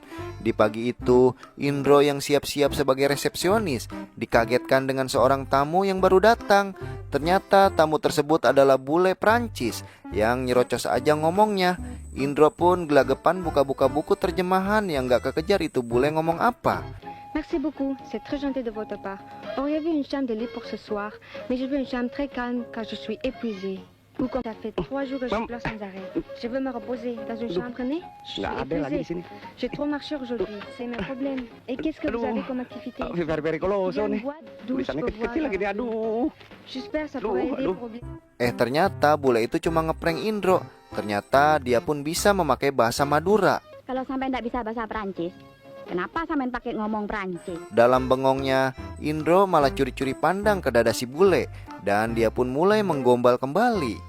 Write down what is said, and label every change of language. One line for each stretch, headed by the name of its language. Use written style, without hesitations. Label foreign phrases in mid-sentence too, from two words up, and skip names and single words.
Indonesian: Di pagi itu, Indro yang siap-siap sebagai resepsionis dikagetkan dengan seorang tamu yang baru datang. Ternyata tamu tersebut adalah bule Prancis yang nyerocos aja ngomongnya. Indro pun gelagapan buka-buka buku terjemahan yang gak kekejar itu bule ngomong apa.
French: Merci beaucoup, c'est très gentil de votre part. Auriez-vous une chambre de lit pour ce soir? Mais je veux une chambre très calme car je suis épuisée. Ou comme ça fait 3 jours que je pleure sans arrêt. Je veux me reposer dans une chambre née. Je suis
Indonesian: Nggak ada lagi di
French: épuisée.
Indonesian: sini.
French: J'ai trop marché aujourd'hui, c'est mes problèmes. Et qu'est-ce que vous
Indonesian: Aduh.
French: avez comme activité? Very coloso Il y a
Indonesian: nih.
French: une boîte d'où je
Indonesian: Tulisannya
French: peux voir
Indonesian: kecil-kecil lagi nih. Aduh.
French: J'espère que ça
Indonesian: Aduh,
French: pourrait aider
Indonesian: aduh.
French: pour oublier.
Indonesian: Ternyata bule itu cuma ngeprank Indro. Ternyata dia pun bisa memakai bahasa Madura. Kalau sampai nggak bisa bahasa Perancis, kenapa sampai pakai ngomong Perancis? Dalam bengongnya, Indro malah curi-curi pandang ke dada si bule dan dia pun mulai menggombal kembali.